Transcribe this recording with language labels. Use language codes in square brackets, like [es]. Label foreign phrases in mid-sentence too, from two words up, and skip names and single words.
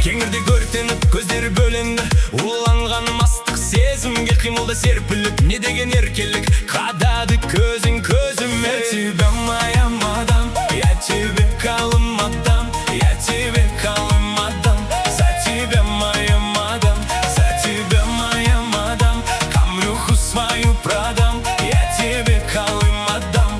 [kk] Кеңірде өртеніп, көздері бөленді, уланған мастық сезімге, қимылда серпіліп, не деген еркелік, қадады көзің көзіме. [ru] Я тебя, моя мадам, я тебе калым отдам, я тебе калым отдам. За тебя, моя мадам, за тебя, моя мадам, камрюху свою продам, я тебе калым отдам.